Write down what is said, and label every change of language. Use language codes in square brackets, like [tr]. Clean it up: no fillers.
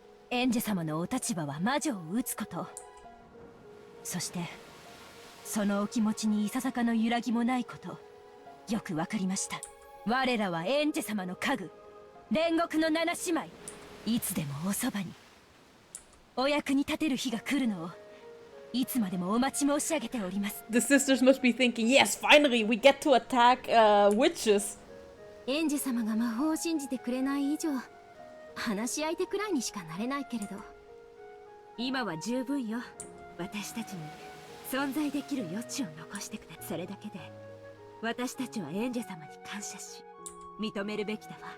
[ja] エンジェ様のお立場は魔女を撃つこと、そしてそのお気持ちにいささかの揺らぎもないこと、よくわかりました。我らはエンジェ様の家具、煉獄の七姉妹、いつでもおそばに、お役に立てる日が来るのをいつまでもお待ち申し上げております。 [en] The sisters must be thinking, yes, finally we get to attack witches. [ja] エンジェ様が魔法を信じてくれない以上、話し相手くらいにしかなれないけれど、今は十分よ。私たちに存在できる余地を残してくれ。それだけで私たちはエンジェ様に感謝し認めるべきだわ。